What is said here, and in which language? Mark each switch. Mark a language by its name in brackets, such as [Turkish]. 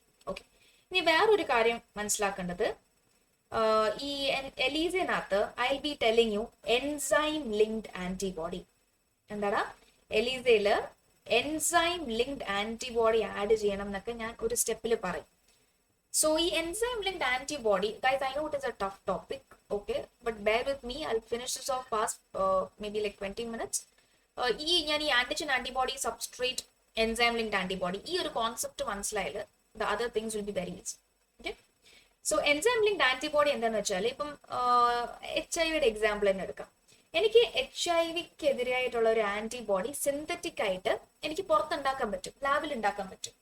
[Malayalam] Okay, ഇനി വേറൊരു കാര്യം മനസ്സിലാക്കേണ്ടത്, ഈ എലീസനകത്ത് [English] I will be telling you enzyme linked antibody. [Malayalam] എന്താടാ? എലീസയില് എൻസൈം ലിങ്ക്ഡ് ആന്റിബോഡി ആഡ് ചെയ്യണം എന്നൊക്കെ ഞാൻ ഒരു സ്റ്റെപ്പിൽ പറയും. So, ഈ enzyme linked antibody, guys, [English] I know it is a tough topic. Okay, but bear with me, I'll finish this off past maybe like 20 minutes. [Malayalam] ഞാൻ ഈ antigen antibody substrate enzyme linked antibody ഈ ഒരു concept മനസ്സിലായാൽ [English] The other things will be very easy. [Malayalam] Okay, so enzyme linked antibody എന്താണെന്ന് വെച്ചാൽ ഇപ്പം HIV example തന്നെ എടുക്കാം. എനിക്ക് HIV-ക്കെതിരായിട്ടുള്ള ഒരു ആന്റിബോഡി സിന്തറ്റിക് ആയിട്ട് എനിക്ക് പുറത്തുണ്ടാക്കാൻ പറ്റും, ലാബിൽ ഉണ്ടാക്കാൻ പറ്റും.